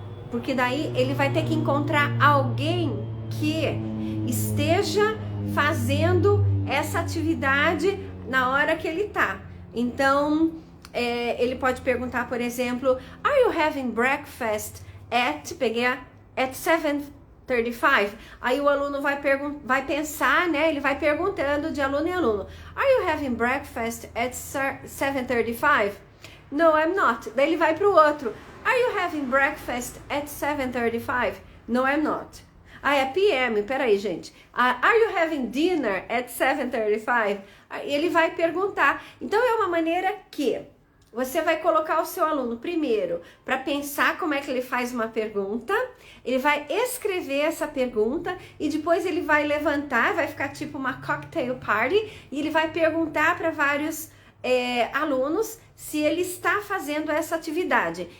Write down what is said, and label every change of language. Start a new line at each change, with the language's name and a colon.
Portuguese: Porque daí ele vai ter que encontrar alguém que esteja fazendo essa atividade na hora que ele tá. Então, ele pode perguntar, por exemplo,
English: Are you having breakfast at 7:35?
Portuguese: Aí o aluno vai pensar, né? Ele vai perguntando de aluno em aluno.
English: Are you having breakfast at 7:35? No, I'm not.
Portuguese: Daí ele vai para o outro.
English: Are you having breakfast at 7:35? No, I'm not.
Portuguese: É PM, peraí, gente.
English: Are you having dinner at 7:35?
Portuguese: Ele vai perguntar. Então, é uma maneira que você vai colocar o seu aluno primeiro para pensar como é que ele faz uma pergunta, ele vai escrever essa pergunta e depois ele vai levantar, vai ficar tipo uma cocktail party e ele vai perguntar para vários alunos se ele está fazendo essa atividade.